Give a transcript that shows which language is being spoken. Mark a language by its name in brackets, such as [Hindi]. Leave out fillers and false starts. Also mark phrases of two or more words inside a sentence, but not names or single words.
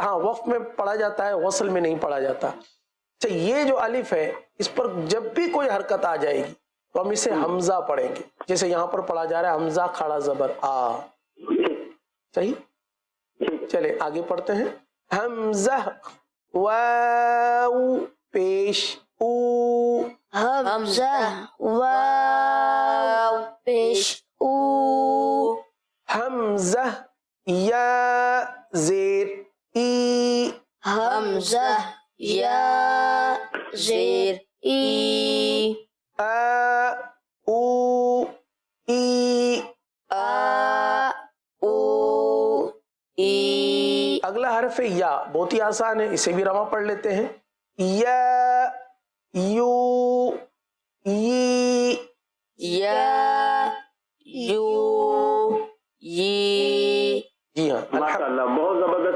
[Urdu] ہاں وقف میں پڑھا جاتا ہے، وصل میں نہیں پڑھا جاتا. اچھا یہ جو الف ہے اس پر جب بھی کوئی حرکت آ جائے گی تو ہم اسے حمزہ پڑھیں گے، جیسے یہاں پر پڑھا جا رہا ہے حمزہ کھڑا زبر آ. صحیح. چلے آگے پڑھتے ہیں. حمزہ واو پیش او. حمزہ واو پیش او. حمزہ یا زیر ای. حمزہ یا زیر ای. آ او ای. آ او ای. اگلا حرف ہے یا، بہت ہی آسان ہے، اسے بھی رواں پڑھ لیتے ہیں. یا یو ی. یا یو ی. جی ہاں [Arabic] ماشاء اللہ [Urdu] بہت زبردست.